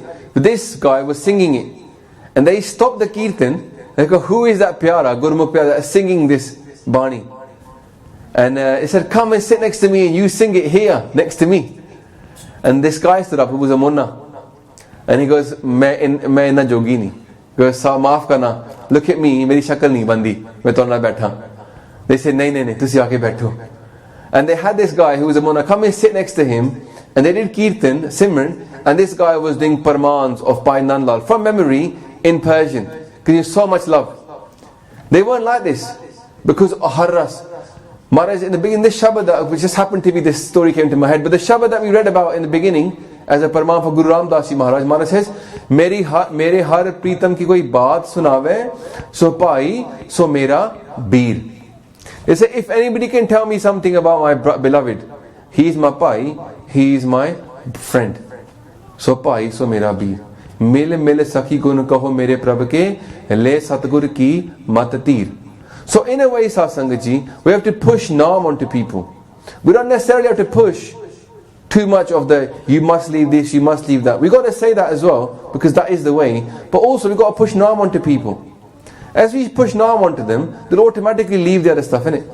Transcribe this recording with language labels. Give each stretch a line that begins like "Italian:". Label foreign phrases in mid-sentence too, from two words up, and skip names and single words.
English: But this guy was singing it. And they stopped the Kirtan, they go, who is that Pyara, Gurmukh Pyara, that is singing this Bani? And he said, come and sit next to me and you sing it here, next to me. And this guy stood up, who was a Munna. And he goes,
Punjabi: ਮੈਂ ਇੰਨਾ ਜੋਗੀ ਨਹੀਂ.
English: He goes,
Punjabi: ਮਾਫ਼ ਕਰਨਾ,
English: look at me,
Punjabi: ਮੇਰੀ ਸ਼ਕਲ ਨਹੀਂ ਬਣਦੀ, ਮੈਂ ਤੁਹਾਡੇ ਨਾਲ ਬੈਠਾਂ.
English: They said,
Punjabi: ਨਹੀਂ, ਤੁਸੀਂ ਆਕੇ ਬੈਠੋ.
English: And they had this guy who was a Munna come and sit next to him, and they did Kirtan, Simran, and this guy was doing Parmans of Pai Nand Lal from memory in Persian, because he had so much love. They weren't like this, because AnRas. Maharaj, in the beginning, this Shabad, which just happened to be, this story came to my head, but the Shabad that we read about in the beginning, as a Parman for Guru Ramdas Ji Maharaj, Maharaj says,
Punjabi: ਮੇਰੇ ਹਰਿ ਪ੍ਰੀਤਮ ਕੀ ਕੋਈ ਬਾਤ ਸੁਣਾਵੈ, ਸੋ ਭਾਈ, ਸੋ ਮੇਰਾ ਬੀਰ.
English: They say, if anybody can tell me something about my beloved, he is my pai, he is my friend.
Punjabi: ਸੋ ਭਾਈ, ਸੋ ਮੇਰਾ ਬੀਰ. ਮਿਲ ਸਖੀ ਗੁਣ ਕਹੋ ਮੇਰੇ ਪ੍ਰਭ ਕੇ, ਲੈ ਸਤਿਗੁਰ ਕੀ ਮਤ ਤੀਰ.
English: So in a way, Satsangaji, we have to push Naam onto people. We don't necessarily have to push too much of the, you must leave this, you must leave that. We've got to say that as well, because that is the way. But also we've got to push Naam onto people. As we push Naam onto them, they'll automatically leave the other stuff, innit?